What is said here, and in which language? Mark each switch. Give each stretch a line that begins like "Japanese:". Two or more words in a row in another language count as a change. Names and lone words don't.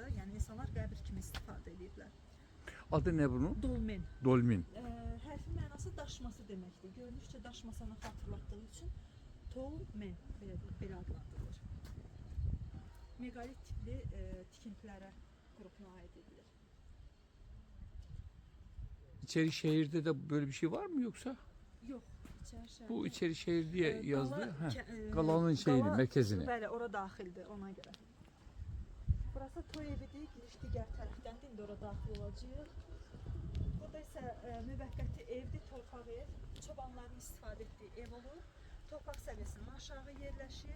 Azerbaijani: Yəni insanlar qəbir kimi istifadə ediblər.
Turkish: Adı ne bunun?
Azerbaijani: Dolmen. Dolmin. Hərfin mənası daşması deməkdir. Görünüşcə daşmasanı xatırlatdığı üçün dolmen belə adlandırılır. Megalit tipli tikintilərə qrupuna aid edilir.
Turkish: İçeri şehirde de böyle bir şey var mı yoksa?
Azerbaijani: Yox, içəri şəhər.
Turkish: Bu içeri şehir diye yazdı.
Azerbaijani: Qalanın Qala
Turkish: şeyini, merkezini.
Azerbaijani: Bəli, ora daxildir ona görə. Burası toy evidir, giriş digər tərəfdəndir. İndi ora daxil olacağıq. Burada isə müvəqqəti evdir, torpaq ev. Çobanların istifadə etdiyi ev olur. Torpaq səviyyəsindən aşağı yerləşir.